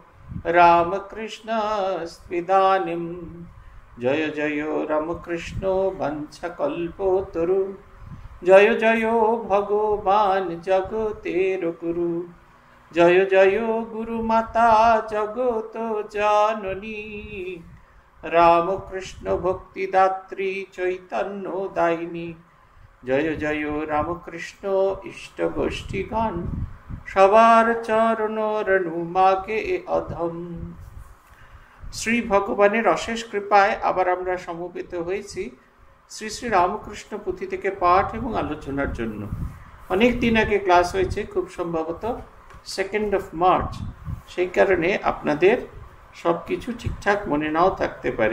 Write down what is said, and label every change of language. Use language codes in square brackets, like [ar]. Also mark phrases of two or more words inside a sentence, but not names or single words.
[sa] रामकृष्णस्त्विदानीं जय जयो रामकृष्णो वंशकल्पोतरु जय जयो भगवान् [bn] জগতের গুরু [sa] जय जयो गुरुमाता जगतो जननी रामकृष्ण भक्तिदात्री चैतन्यदायिनी जय जय रामकृष्ण इष्ट गोष्ठी गान [bn] সবার চরণ রণু মাগে অধম। শ্রী ভগবানের অশেষ কৃপায় আবার আমরা সমবেত হয়েছি শ্রী শ্রী রামকৃষ্ণ পুঁথি থেকে পাঠ এবং আলোচনার জন্য। অনেক দিন আগে ক্লাস হয়েছে, খুব সম্ভবত 2nd of March, সেই কারণে আপনাদের সব কিছু ঠিকঠাক মনে নাও থাকতে পারে।